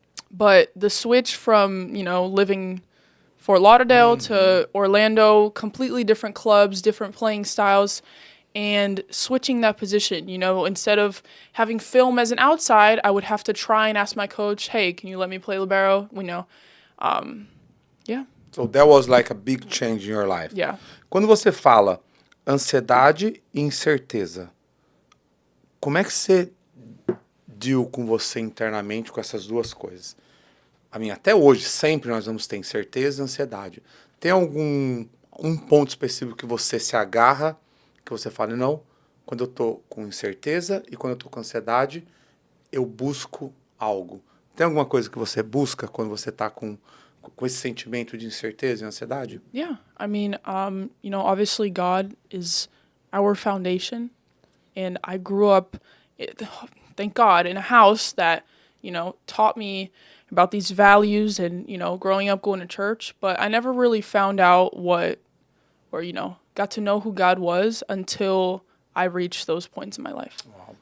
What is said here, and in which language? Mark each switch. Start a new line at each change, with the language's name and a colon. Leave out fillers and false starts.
English: But the switch from, you know, living Fort Lauderdale to Orlando, completely different clubs, different playing styles, and switching that position, you know, instead of having film as an outside, I would have to try and ask my coach, hey, can you let me play libero? We know. Yeah. So that was like a big change in your life. Yeah.
Portuguese: Quando você fala ansiedade e incerteza, como é que você
English: deal
Portuguese: com você internamente com essas duas coisas? A mim, até hoje, sempre nós vamos ter incerteza e ansiedade. Tem um ponto específico que você se agarra, que você fala, não, quando eu tô com incerteza e quando eu tô com ansiedade, eu busco algo. Tem alguma coisa que você busca quando você tá com esse sentimento de incerteza e ansiedade?
English: Yeah. I mean, you know, obviously God is our foundation. And I grew up, thank God, in a house that, you know, taught me about these values and, you know, growing up going to church. But I never really found out you know, got to know who God was until I reached those points in my life. Wow.